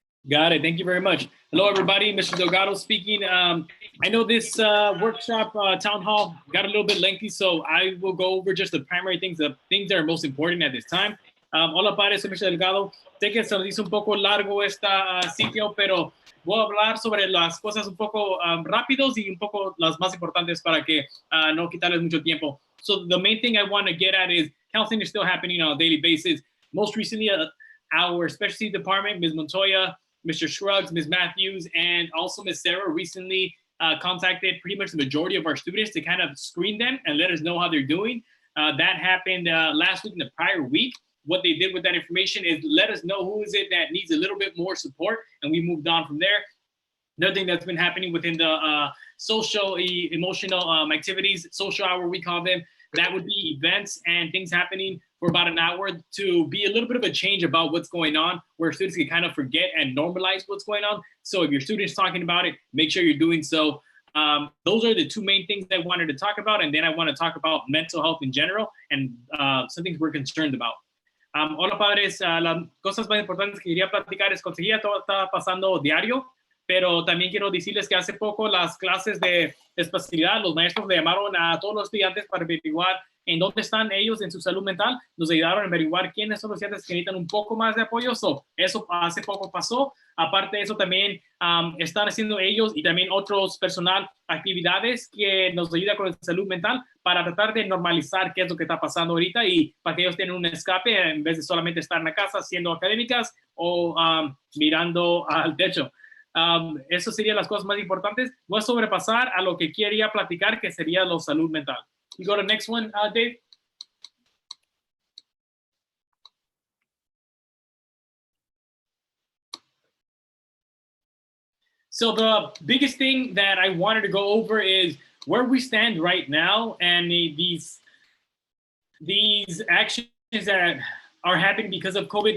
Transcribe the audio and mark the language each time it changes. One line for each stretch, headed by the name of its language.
English: Got it. Thank you very much. Hello, everybody. Mr. Delgado speaking. I know this workshop, town hall, got a little bit lengthy, so I will go over just the primary things, the things that are most important at this time.
Spanish: Hola, padres, soy Mr. Delgado. Sé que se nos hizo un poco largo esta sitio, pero voy a hablar sobre las cosas un poco rápidos y un poco las más importantes para que no quitarles mucho tiempo.
English: So the main thing I want to get at is counseling is still happening on a daily basis. Most recently, our specialty department, Ms. Montoya, Mr. Shrugs, Ms. Matthews, and also Ms. Sarah recently contacted pretty much the majority of our students to kind of screen them and let us know how they're doing. That happened last week and the prior week. What they did with that information is let us know who is it that needs a little bit more support, and we moved on from there. Another thing that's been happening within the social, emotional activities, social hour we call them, that would be events and things happening for about an hour to be a little bit of a change about what's going on, where students can kind of forget and normalize what's going on. So if your student's talking about it, make sure you're doing so. Those are the two main things I wanted to talk about. And then I want to talk about mental health in general and some things we're concerned about.
Spanish: Hola, padres. Las cosas más importantes que quería platicar es conseguir todo está pasando diario, pero también quiero decirles que hace poco las clases de espacialidad, los maestros le llamaron a todos los estudiantes para averiguar en dónde están ellos en su salud mental. Nos ayudaron a averiguar quiénes son los estudiantes que necesitan un poco más de apoyo. Eso hace poco pasó. Aparte de eso, también están haciendo ellos y también otros personal actividades que nos ayudan con la salud mental para tratar de normalizar qué es lo que está pasando ahorita y para que ellos tengan un escape en vez de solamente estar en la casa haciendo académicas o mirando al techo. Eso serían las cosas más importantes. Voy a sobrepasar a lo que quería platicar, que sería la salud mental.
English: You go to the next one, Dave. So the biggest thing that I wanted to go over is where we stand right now and these actions that are happening because of COVID.